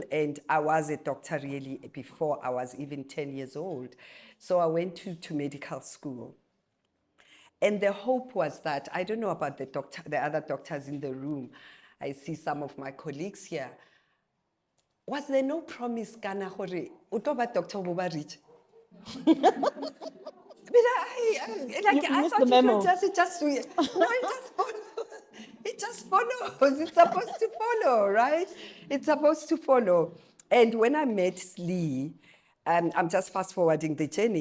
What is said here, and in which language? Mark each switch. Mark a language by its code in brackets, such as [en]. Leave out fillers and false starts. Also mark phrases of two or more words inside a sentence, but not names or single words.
[en] And I was a doctor really before I was even 10 years old. So I went to medical school. And the hope was that, I don't know about the other doctors in the room. I see some of my colleagues here. Was there no promise [st] kana hore o tlo ba doctor bo ba rich? [en] I missed thought the memo. it just no, it just follows. It just follows. It's supposed to follow, right? It's supposed to follow. And when I met Slee, I'm just fast forwarding the journey.